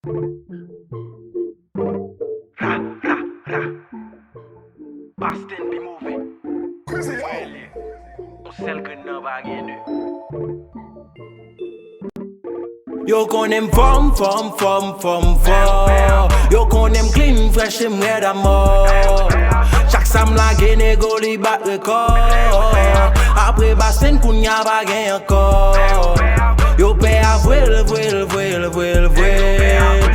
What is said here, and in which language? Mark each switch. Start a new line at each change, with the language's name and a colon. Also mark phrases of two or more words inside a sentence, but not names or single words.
English: Ra, ra, ra. Boston be moving. Well, yeah.
Haitian Creole: On sel ke nan pa gen de. Yo konnen m fòm, fòm, fòm, fòm, fòm. Yo konnen m
English: clean, fresh,
Haitian Creole: e m rèd a mò. Chak sa m lage, nègo li bat rekò. Apre Boston, kounye a pa gen ankò. Yo pè a vwel, vwel, vwel, vwel, vwel.